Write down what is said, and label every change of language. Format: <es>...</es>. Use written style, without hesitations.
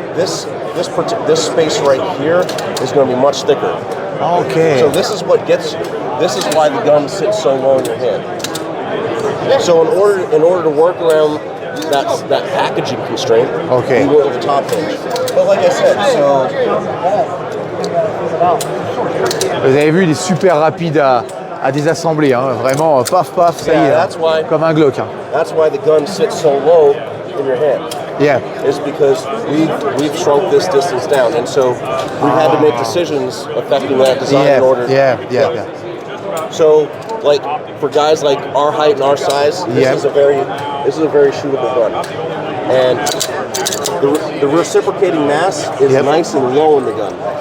<en>This space right here is going to be much thicker. Okay. So this is why the gun sits so low in your hand. So in order to work around that packaging constraint, we went with the top hinge. But like I said, so</en> <fr>vous avez vu, il est super rapide à désassembler, hein. Vraiment, paf, ça y est, hein. Comme un Glock. Hein.</fr> <en>That's why the gun sits so low in your hand. Yeah. Is because we've shrunk this distance down, and so we've had to make decisions affecting that design in order. Yeah. So, like for guys like our height and our size, this is a very shootable gun, and the reciprocating mass is nice and low in the gun.</en>